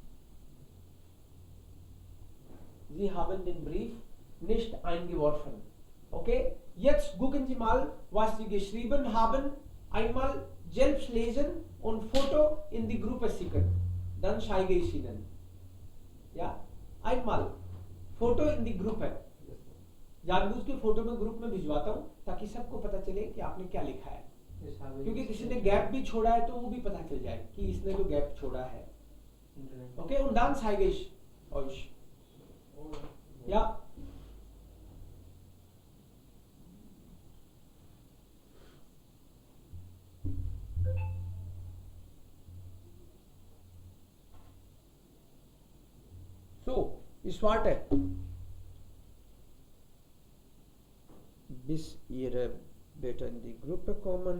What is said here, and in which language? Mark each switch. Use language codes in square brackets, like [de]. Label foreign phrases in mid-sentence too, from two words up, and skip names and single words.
[de] Sie haben den Brief nicht eingeworfen. Okay? Jetzt gucken Sie mal, was Sie geschrieben haben. Einmal selbst lesen und Foto in die Gruppe schicken. Dann zeige ich Ihnen. Ja? einmal Foto in die Gruppe [hi] है, जानबूझ के फोटो में ग्रुप में भिजवाता हूँ ताकि सबको पता चले कि आपने क्या लिखा है, क्योंकि किसी ने गैप भी छोड़ा है तो वो भी पता चल जाए कि इसने जो गैप छोड़ा है. ओके, [de] und dann zeige ich euch. Ja. So, ich warte, bis Ihre Beta in die Gruppe kommen.